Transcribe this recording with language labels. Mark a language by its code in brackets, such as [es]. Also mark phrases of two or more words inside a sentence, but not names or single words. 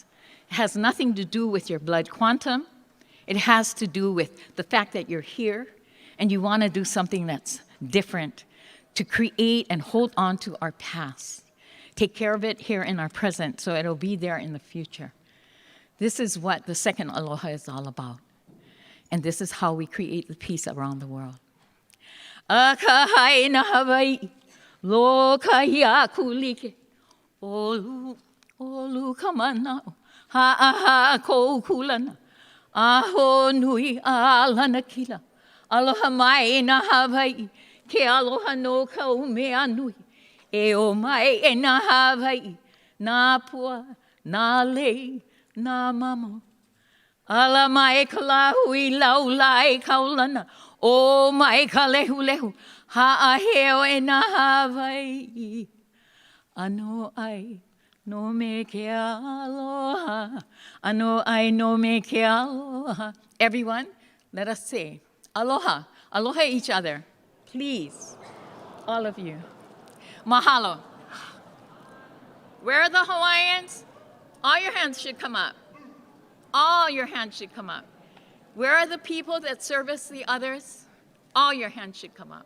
[en] It has nothing to do with your blood quantum. It has to do with the fact that you're here and you want to do something that's different to create and hold on to our past. Take care of it here in our present so it'll be there in the future. This is what the second aloha is all about. And this is how we create the peace around the world. [haw] Akahai na Hawaii, lo kahi aku like, olu olu kamana, ha ko kulana, aho nui alana kila, aloha mai na Hawaii, ke aloha no ka mea nui, e o mai e na Hawaii, na pua, na lei, na mamo. Ala mai ka lahui laulai kaulana, o mai ka lehu lehu, ha'aheo e na Hawaii. Ano ai no me ke aloha, ano ai no me ke aloha. [en] Everyone, let us say aloha, aloha each other, please, all of you. Mahalo. Where are the Hawaiians? All your hands should come up. All your hands should come up. Where are the people that service the others? All your hands should come up.